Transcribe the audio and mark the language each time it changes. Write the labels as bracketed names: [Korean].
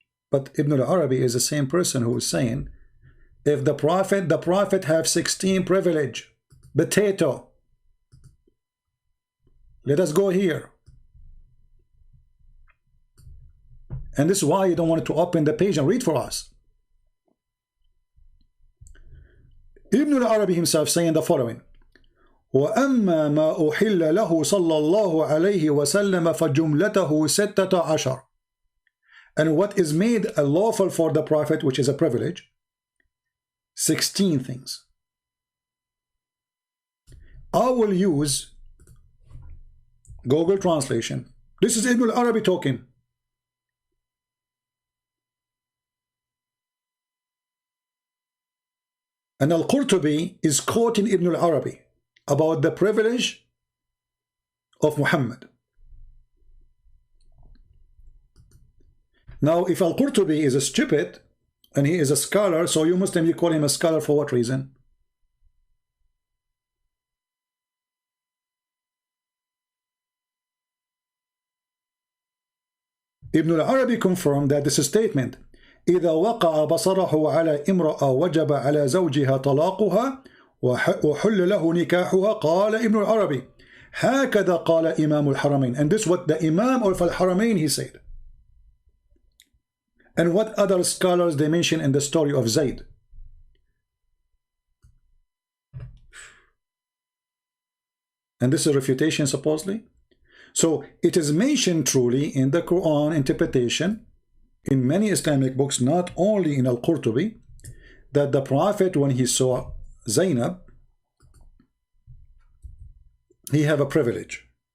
[English] But Ibn al-Arabi is the same person who is saying, if the prophet have 16 privilege, potato. Let us go here. And this is why you don't want to open the page and read for us. Ibn al-Arabi himself saying the following: [Arabic] وأما ما أحل له صلى الله عليه وسلم فجملته 16. [English] And what is made lawful for the Prophet, which is a privilege, 16 things. I will use Google Translation. This is Ibn al-Arabi talking. And Al-Qurtubi is quoting Ibn al-Arabi about the privilege of Muhammad. Now, if Al-Qurtubi is a stupid and he is a scholar, so you Muslim, you call him a scholar for what reason? Ibn al-Arabi confirmed that this statement, [Arabic] إذا وقع بصره على امرأة وجب على زوجها طلاقها وحل له نكاحها. قال ابن العربي هكذا قال إمام الحرمين. [English] And this is what the Imam of al-Haramain he said. And what other scholars they mention in the story of Zayd. And this is refutation supposedly. So it is mentioned truly in the Quran interpretation in many Islamic books, not only in Al-Qurtubi, that the Prophet, when he saw Zainab, he have a privilege.